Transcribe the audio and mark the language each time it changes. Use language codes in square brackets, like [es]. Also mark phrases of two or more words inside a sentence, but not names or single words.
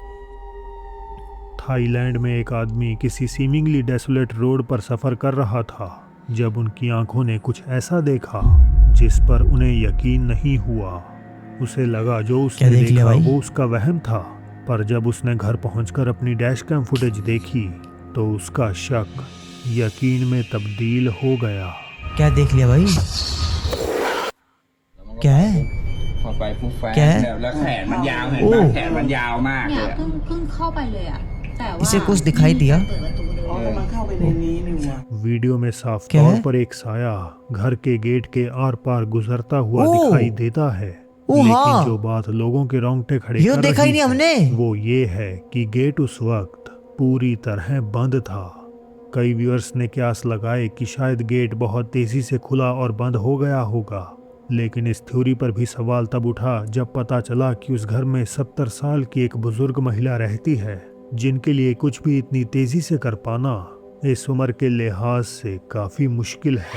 [hi] थाईलैंड में एक आदमी किसी [en] seemingly desolate [hi] रोड पर सफर कर रहा था जब उनकी आंखों ने कुछ ऐसा देखा जिस पर उन्हें यकीन नहीं हुआ। उसे लगा जो उसने देख लिया देखा भाई? वो उसका वहम था, पर जब उसने घर पहुंचकर अपनी [en] dash cam footage [hi] देखी तो उसका शक यकीन में तब्दील हो गया। क्या देख लिया भाई? क्या है? [th] พอไปปุ๊บแฟน แก แบบแล้วแขนมันยาวเห็น โอ้ ป่ะแขนมันยาวมากเล เนี่ย ยอะ เพิ่งเข้าไปเลยอ่ะแต่ว่า [hi] इसे कुछ दिखाई दिया? [th] เปิดประตูเดิน อ๋อแล้วมันเข้าไปในนี้นี่หว่า [hi] वीडियो में साफ क्या तौर है? पर एक साया घर के गेट के आर पार गुजरता हुआ ओह! दिखाई देता है। ओह, लेकिन हाँ। जो बात लोगों के रोंगटे खड़े ये कर देखा ही रही नहीं है, हमने। वो ये है कि गेट उस वक्त पूरी तरह बंद था। कई व्यूअर्स ने क्यास लगाए कि शायद गेट बहुत तेजी से खुला और बंद हो गया होगा, लेकिन इस थ्योरी पर भी सवाल तब उठा जब पता चला कि उस घर में 70 साल की एक बुजुर्ग महिला रहती है, जिनके लिए कुछ भी इतनी तेजी से कर पाना इस उम्र के लिहाज से काफी मुश्किल है।